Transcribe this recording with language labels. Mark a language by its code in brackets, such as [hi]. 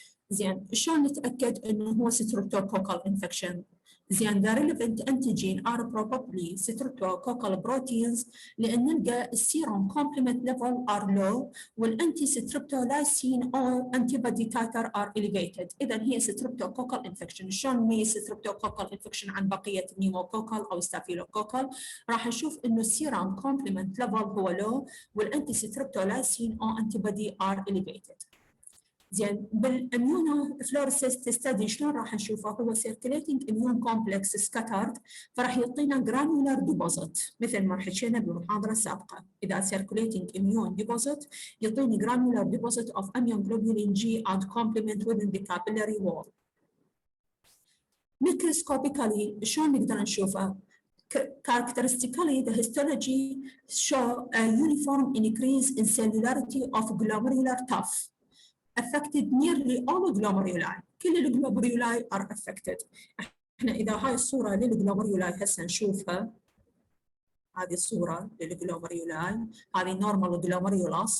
[ar] زين، شلون نتأكد إنه هو [en] streptococcal infection؟ زين، the relevant antigen are probably streptococcal proteins [ar] لأن نلقى السيروم [en] complement level are low والأنتي streptolysin or antibody titer are elevated. [ar] إذا هي streptococcal infection. شلون نميز streptococcal infection عن بقية pneumococcal أو staphylococcal؟ [en] راح نشوف إنه السيروم complement level هو low والأنتي streptolysin or antibody are elevated. [ar] زين، بالاميونو فلوريسيست ستدي شلون راح نشوفه؟ هو [en] circulating immune complex scattered، [ar] فراح يعطينا granular deposit مثل ما حكينا بالمحاضره السابقه. اذا [en] circulating immune deposit يعطيني granular deposit of immunoglobulin G and complement within the capillary wall. microscopically [ar] شلون نقدر نشوفه؟ [en] Characteristically, the histology show a uniform increase in cellularity of glomerular tuff affected nearly all glomeruli. [ar] كل [en] الجلوميرولاي are affected. [ar] احنا اذا هاي الصوره للجلوميرولاي هسه نشوفها، هذه الصوره للجلوميرولاي، هذه [en] normal glomerulus.